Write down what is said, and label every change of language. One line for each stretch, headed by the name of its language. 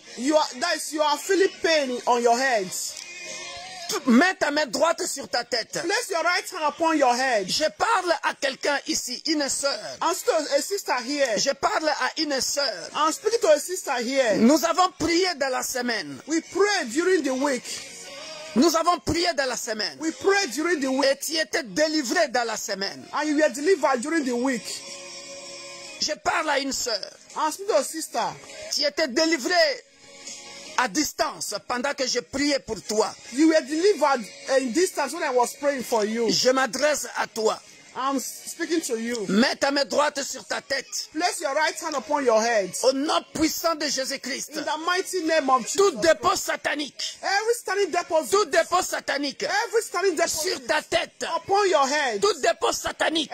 English: You are feeling pain on your head.
French: Mets ta main droite sur ta tête.
English: Place your right hand upon your head.
French: Je parle à quelqu'un ici, une sœur.
English: I'm still a sister here.
French: Je parle à une sœur.
English: I'm speaking to a sister here.
French: Nous avons prié dans la semaine.
English: We prayed during the week.
French: Nous avons prié dans la semaine.
English: We prayed during the week.
French: Et tu étais délivré dans la semaine.
English: And you were delivered during the week.
French: Je parle à une sœur.
English: I'm speaking to a sister.
French: Tu étais délivré à distance pendant que je priais pour toi.
English: You were delivered in distance when I was praying for you.
French: Je m'adresse à toi.
English: I'm speaking to you.
French: Mets ta main droite sur ta tête.
English: Place your right hand upon your head.
French: Au nom puissant de Jésus-Christ.
English: In the mighty name of Jesus.
French: Tout dépôt satanique.
English: Every standing deposit.
French: Tout dépôt satanique.
English: Every standing deposit.
French: Sur ta tête.
English: Upon your head.
French: Tout dépôt satanique.